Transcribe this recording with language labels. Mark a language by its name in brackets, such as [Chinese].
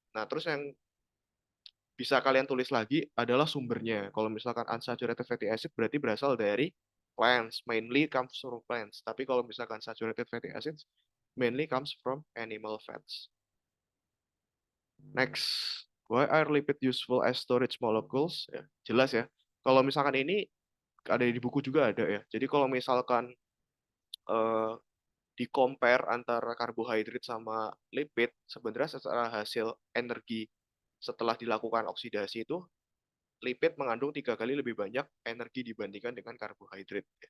[Indonesian] Nah, terus yang bisa kalian tulis lagi adalah sumbernya. Kalau misalkan unsaturated fatty acid berarti berasal dari plants, [English] mainly comes from plants. [Indonesian] Tapi kalau misalkan [English] saturated fatty acids mainly comes from animal fats. Next, why are lipid useful as storage molecules? [Indonesian] Ya, jelas ya. Kalau misalkan ini ada di buku juga ada ya. Jadi kalau misalkan eh, di compare antara karbohidrat sama lipid, sebenarnya secara hasil energi setelah dilakukan oksidasi itu lipid mengandung 3 kali lebih banyak energi dibandingkan dengan karbohidrat.